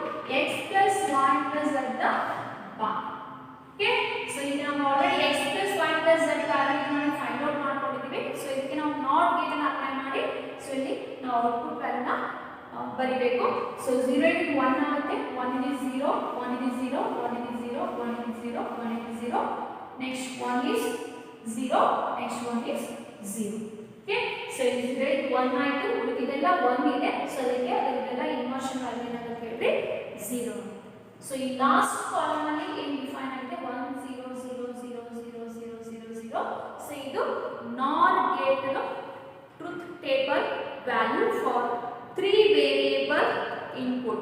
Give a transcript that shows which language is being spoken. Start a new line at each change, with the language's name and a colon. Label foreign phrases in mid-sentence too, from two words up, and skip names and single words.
English: x plus y plus z the bar. Okay, so
Kannada: ಈಗ ನಾವು
English: ಆಲ್ರೆಡಿ x plus y plus z ವ್ಯಾಲ್ಯೂ ಅನ್ನು find out ಮಾಡ್ಕೊಂಡಿದ್ದೀವಿ.
Kannada: ಸೊ ಇದಕ್ಕೆ ನಾವು
English: NOT gate
Kannada: ಅನ್ನು ಅಪ್ಲೈ ಮಾಡಿ ಸೊ ಇಲ್ಲಿ ನಾವು
English: output value
Kannada: ಬರಿಬೇಕು.
English: ಸೊ 0 into 1 ಆಗುತ್ತೆ. 1 is 0, 1 is 0, 1 is 0, 1 is 0, 1 is 0. Next 1 is 0, next 1 is 0. Okay, so
Kannada: ಇದು 0 into 1 ಆಯಿತು. ಉಳಿದಿದ್ದೆಲ್ಲ 1 ಇದೆ. ಸೊ ಅದಕ್ಕೆ ಅದರದೆಲ್ಲ
English: inversion value
Kannada: ಏನಾಗುತ್ತೆ ಹೇಳ್ರಿ 0. ಸೊ ಈ
English: last column
Kannada: ಅಲ್ಲಿ ಏನು ಡಿಫೈನ್ ಆಗಿದೆ 1 0 0 0 0 0 0 0.
English: ಸೊ ಇದು NOR gate truth table value for 3 variable input.